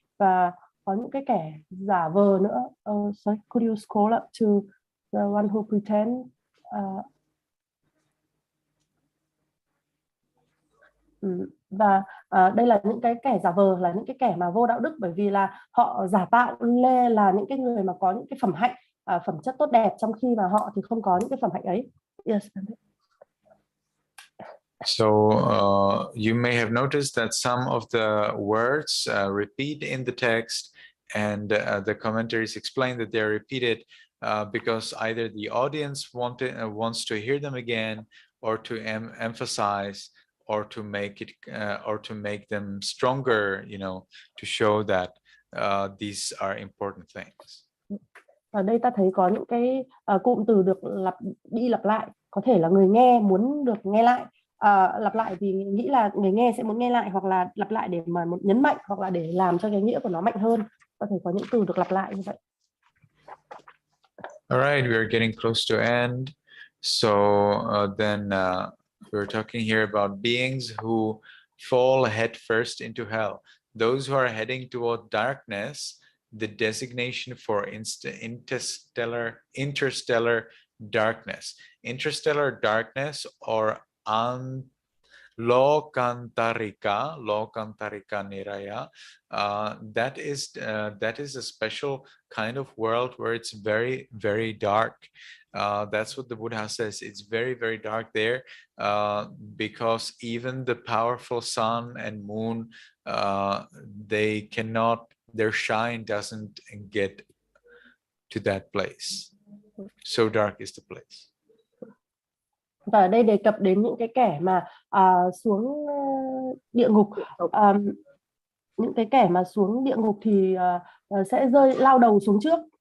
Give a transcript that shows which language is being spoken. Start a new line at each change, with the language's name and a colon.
Vietnamese: Và có những cái kẻ giả vờ nữa.
English: Sorry, could you scroll up to the one who pretend?
Vietnamese: Và đây là những cái kẻ giả vờ, là những cái kẻ mà vô đạo đức, bởi vì là họ giả tạo lên là những cái người mà có những cái phẩm hạnh, phẩm chất tốt đẹp, trong khi mà họ thì không có những cái phẩm hạnh ấy.
English: Yes. So you may have noticed that some of the words repeat in the text, and the commentaries explain that they're repeated because either the audience wants to hear them again, or to emphasize, or to make it, or to make them stronger, you know, to show that these are important things.
Vietnamese: Ở đây ta thấy có những cái cụm từ được lặp lại, có thể là người nghe muốn được nghe lại. Lặp lại vì nghĩ là người nghe sẽ muốn nghe lại, hoặc là lặp lại để mà một nhấn mạnh, hoặc là để làm cho cái nghĩa của nó mạnh hơn. Có thể có những từ được lặp lại như vậy.
English: All right, we are getting close to end. So then we're talking here about beings who fall head first into hell. Those who are heading toward darkness, the designation for interstellar darkness. Interstellar darkness, or Lokantarika Niraya, that is a special kind of world where it's very, very dark. That's what the Buddha says. It's very, very dark there, because even the powerful sun and moon, their shine doesn't get to that place. So dark is the place.
Vietnamese: Và ở đây đề cập đến những cái kẻ mà xuống địa ngục. Những cái kẻ mà xuống địa ngục thì sẽ lao đầu xuống trước.